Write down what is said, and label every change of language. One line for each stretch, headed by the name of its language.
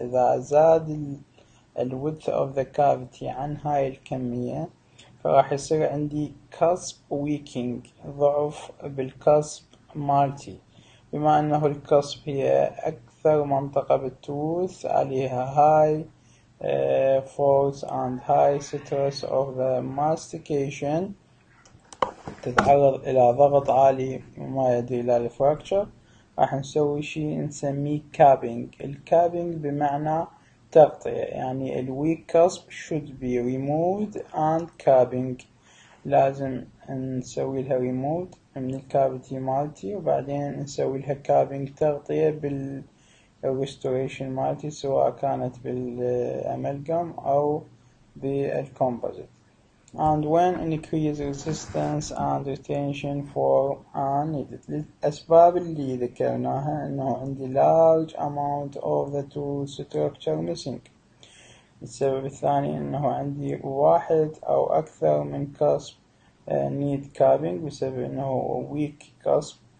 Arabic: إذا زاد ال width of the cavity عن هاي الكمية فراح يصير عندي cusp weakening، ضعف بالكسب مالتي، بما أنه الكسب هي أكثر منطقة بالتوث عليها
English: high force and high stress of the mastication،
Arabic: تتعرض إلى ضغط عالي وما يؤدي إلى الفراكشر. راح نسوي شيء نسميه كابينج. الكابينج بمعنى تغطية، يعني ال
English: weak cusp should be removed and capping.
Arabic: لازم نسوي لها remove من الكافيتي مالتي وبعدين نسوي لها كابينج تغطية بالrestoration مالتي، سواء كانت بالأمالجام أو بالكومبوزيت.
English: And when increase resistance and retention form are needed.
Arabic: الأسباب اللي ذكرناها إنه عندي
English: large amount of the tooth structure missing.
Arabic: السبب الثاني إنه عندي واحد أو أكثر من
English: cusp need capping
Arabic: بسبب إنه weak cusp.